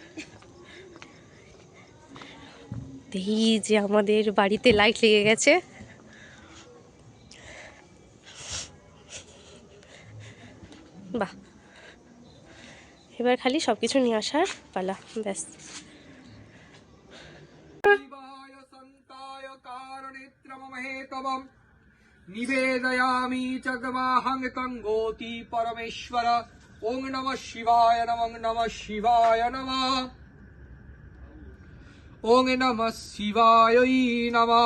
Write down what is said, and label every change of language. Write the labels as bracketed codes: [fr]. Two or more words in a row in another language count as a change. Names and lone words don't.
[bn] এই যে আমাদের বাড়িতে লাইট লেগে গেছে। বাহ, এবার খালি সবকিছু নিয়ে আসার পালা, ব্যাস। [sa] निवेदयामि चग्माहं तंगोति परमेश्वर। ओं नमः शिवाय नमः शिवाय नमः। ओं नमः शिवाय नमः।